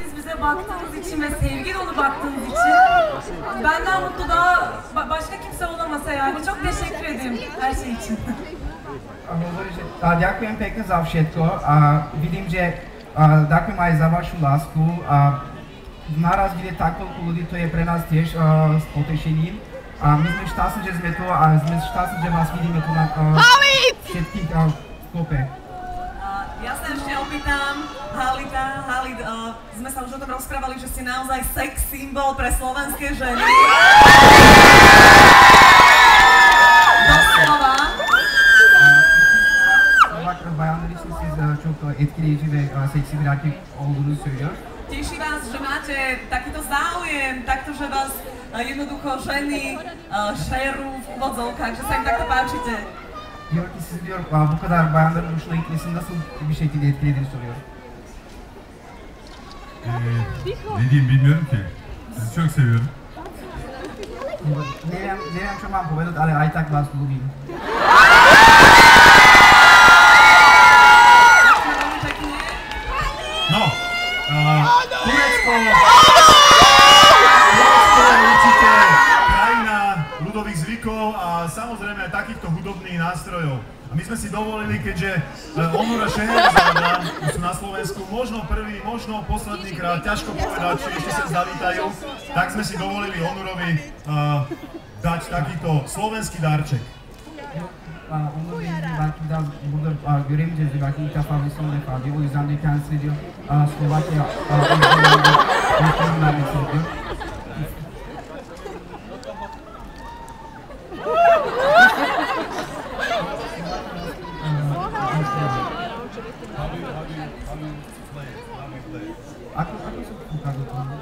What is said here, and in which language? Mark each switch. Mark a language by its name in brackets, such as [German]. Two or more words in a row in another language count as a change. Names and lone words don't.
[Turkish] bize baktığınız için ve sevgi dolu baktığınız için benden mutlu daha başka kimse olamasa yani. Çok teşekkür ederim her şey için. [Slovak] Ďakujem pekne za všetko. Vidím, že ďakujem aj za vašu lásku. Naraz vidieť tak toľko ľudí, to je pre nás tiež s potešením. My sme šťastní, že sme tu a sme šťastní, že vás vidíme tu na všetkých v kope. Ja sa ešte opýtam, Halid, sme sa už o tom rozprávali, že si naozaj sex symbol pre slovenské ženy. Doslova. [Turkish] Bayanlar için siz çok etkileyici ve seksi bir erkek olduğunu söylüyor. [Slovak] Teší vás, že máte takýto záujem, takto, že vás jednoducho ženy šerú v úvodzovkách, že sa im takto páčite. [Turkish] Diyor ki siz diyor bu kadar bayanların hoşuna gitmesini nasıl bir şekilde etkilediğini soruyor. Ne diyeyim bilmiyorum ki. Sizi çok seviyorum. [Slovak] Nie wiem, čo mám povedať, ale aj tak vás ľúbim. No, Turecko je určite krajina ľudových zvykov a samozrejme aj takýchto hudobných nástrojov. A my sme si dovolili, keďže Onura Šeherzáda sú na Slovensku možno prvý, možno posledný krát, ťažko povedať, či ešte sa zavítajú, tak sme si dovolili Onurovi dať takýto slovenský darček. [Turkish] Onur Bey'i belki biraz burada göremeyeceğiz belki ilk defa ve son defa diyor. O yüzden de kendisine diyor Slovakya ülkenin vermesini diyor. [Slovak] Ako sa pokazuje to?